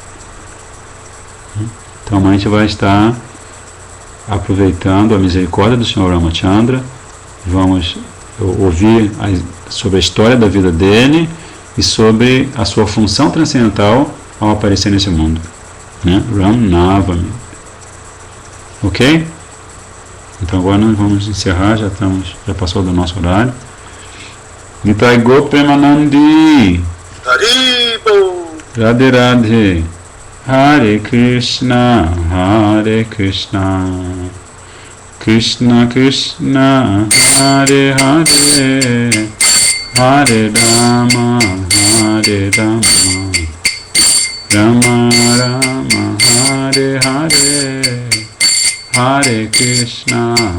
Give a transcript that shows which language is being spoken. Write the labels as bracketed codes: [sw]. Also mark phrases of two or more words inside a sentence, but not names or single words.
[pt] Então a gente vai estar aproveitando a misericórdia do Senhor Ramachandra, vamos ouvir sobre a história da vida dele e sobre a sua função transcendental ao aparecer nesse mundo, né? Ram Navami. Ok? Então agora nós vamos encerrar, já passou do nosso horário. [sa] निताइ गोप्रेमानन्दि हरिबो! राधे राधे हरे कृष्ण कृष्ण कृष्ण हरे हरे हरे राम हरे राम राम राम हरे हरे हरे कृष्ण